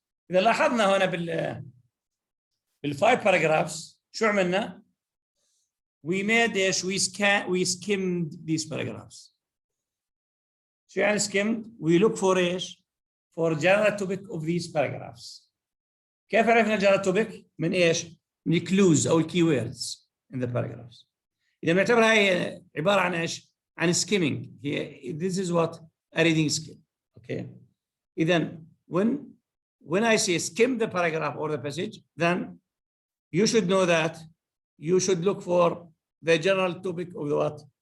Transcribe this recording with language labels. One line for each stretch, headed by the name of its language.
Arabic: إذا لاحظنا هنا بالfive paragraphs شو عملنا؟
English: We made
Arabic: ايش؟
English: we skimmed these paragraphs.
Arabic: شو يعني
English: skimmed؟ We look for
Arabic: ايش؟
English: For general topic of these paragraphs.
Arabic: كيف عرفنا
English: general topic؟
Arabic: من ايش؟ من الكلوز او الكيوردز
English: in the paragraphs.
Arabic: إذا بنعتبرها هي عبارة عن ايش؟ عن skimming.
English: This is what a reading skill. Okay.
Arabic: إذا
English: when I say skim the paragraph or the passage, then you should know that you should look for the general topic of the what?